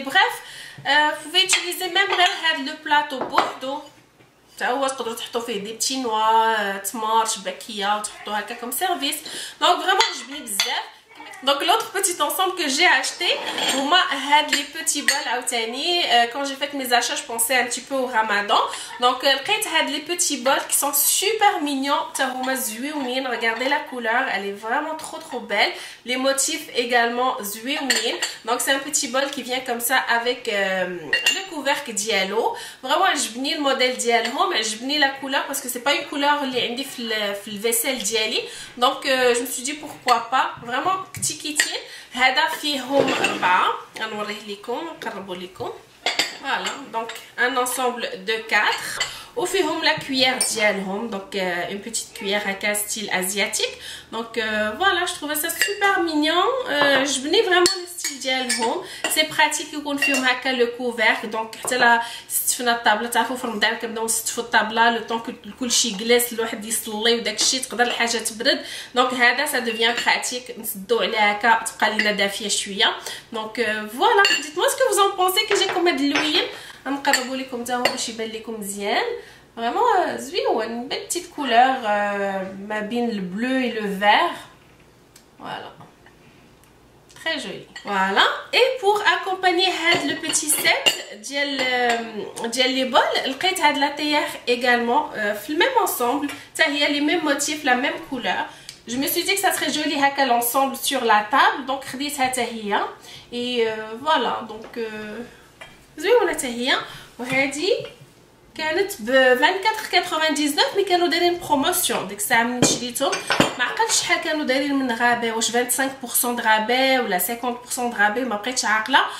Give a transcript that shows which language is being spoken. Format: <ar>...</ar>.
<fr>Bref, vous pouvez utiliser même le plateau بوحدو.</fr> <ar>هو تقدروا تحطوا فيه دي بتي نوا, تمار, شباكيه وتحطوا هكا كوم سيرفيس. دونك فريمون عجبني بزاف.</ar> <fr>Donc l'autre petit ensemble que j'ai acheté,</fr> <ar>هما هاد</ar> <fr>les petits bols عاوتاني. Quand j'ai fait mes achats, je pensais un petit peu au Ramadan. Donc</fr> <ar>لقيت هاد</ar> <fr>les petits bols qui sont super mignons.</fr> <ar>تا هما زويونين.</ar> <fr>Regardez la couleur, elle est vraiment trop belle. Les motifs également</fr> <ar>زويونين.</ar> <fr>Donc c'est un petit bol qui vient comme ça avec le couvercle ديالو. Vraiment عجبني الموديل ديالهم, عجبني la couleur parce que c'est pas une couleur</fr> <ar>اللي عندي في الفيسيل ديالي.</ar> <fr>Donc je me suis dit pourquoi pas. Vraiment</fr> <ar>كيتين. هذا فيهم 4, غنوريه لكم نقربوا لكم.</ar> <fr>Voilà, donc un ensemble de 4</fr> <ar>وفيهم</ar> <fr>la cuillère ديالهم. Donc une petite cuillère à style asiatique. Donc voilà, je trouvais ça super mignon.</fr> <ar>عجبني</ar> <fr>vraiment le style ديالهم. C'est pratique</fr> <ar>يكون فيهم هكا</ar> <fr>le couvercle.</fr> <ar>Donc حتى لا ستفنا الطابله, تعرفوا في رمضان كنبداو نستفوا الطابله لو طون كلشي جلس الواحد يصلي وداكشي تقدر الحاجه تبرد. دونك هذا</ar> <fr>ça devient pratique,</fr> <ar>نسدو عليها هكا تبقى لينا دافيه شويه.</ar> <fr>دونك voilà, dites-moi ce que vous en pensez que j'ai comme هاد اللوين.</fr> <ar>غنقربوا لكم حتى هو باش يبان لكم مزيان.</ar> <fr>Vraiment زويون, une belle petite couleur</fr> <ar>ما بين</ar> <fr>le bleu et le vert. Voilà, très joli. Voilà, et pour accompagner le petit set ديال les bols,</fr> <ar>لقيت هاد</ar> <fr>la théière également في le même ensemble. Ça y a les mêmes motifs, la même couleur. Je me suis dit que ça serait joli</fr> <ar>هكا</ar> <fr>l'ensemble sur la table.</fr> <ar>Donc خديتها حتى هي.</ar> <fr>Et voilà, donc</fr> <ar>زوينه حتى هي. وهذه كانت ب 24.99</ar> <fr>مي</fr> <ar>كانوا دايرين بروموسيون. ديك الساعه ملي شريتهم ما عقلتش شحال كانوا دايرين من غابه, واش 25% د غابه ولا 50% د غابه, ما بقيتش عاقله.</ar>